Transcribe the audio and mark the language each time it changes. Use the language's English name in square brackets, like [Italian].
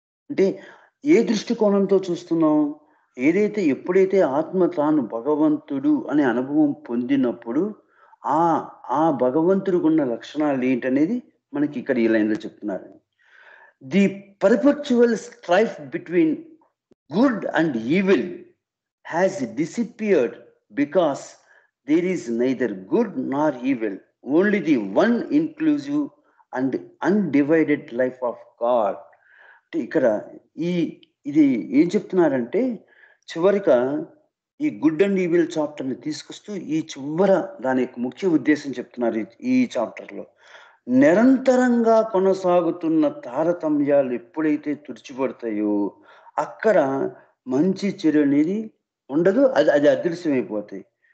[Telugu] అంటే ఏ దృష్టికోణంతో చూస్తున్నాం? ఎప్పుడైతే ఆత్మ తాను భగవంతుడు అనే అనుభవం పొందినప్పుడు ఆ భగవంతుడికి ఉన్న లక్షణాలు ఏంటనేది మనకి ఇక్కడ ఈ లైన్లో చెప్తున్నారు. [English] The perpetual strife between good and evil has disappeared because there is neither good nor evil, only the one inclusive and undivided life of God. [Telugu] ఇక్కడ ఇది ఏం చెప్తున్నారంటే చివరిగా ఈ గుడ్ అండ్ ఈవిల్ చాప్టర్ని తీసుకొస్తూ ఈ చివర దాని యొక్క ముఖ్య ఉద్దేశం చెప్తున్నారు ఈ చాప్టర్లో. నిరంతరంగా కొనసాగుతున్న తారతమ్యాలు ఎప్పుడైతే తుడిచిపడతాయో అక్కడ మంచి చెడు అనేది ఉండదు, అది అదృశ్యమైపోతాయి.